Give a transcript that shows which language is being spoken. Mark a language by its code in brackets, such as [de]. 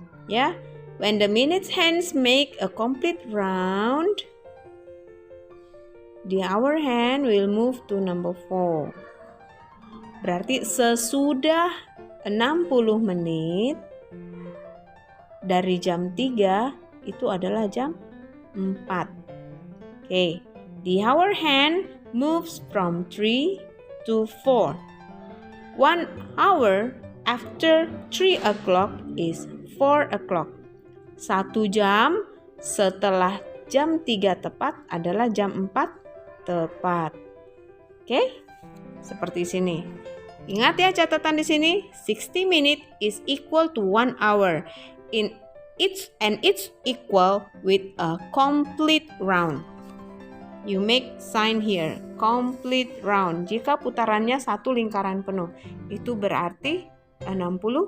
[en] Ya, when the minute hands make a complete round, the hour hand will move to number 4. [id] Berarti sesudah 60 menit dari jam 3 itu adalah jam 4. [en] Okay. The hour hand moves from 3 to 4. 1 hour after 3 o'clock is 4 o'clock. [id] 1 jam setelah jam 3 tepat adalah jam 4 tepat. Oke? Seperti sini. Ingat ya catatan di sini, [en] 60 minutes is equal to 1 hour. It's equal with a complete round. You make sign here, complete round. [id] Jika putarannya satu lingkaran penuh, itu berarti 60.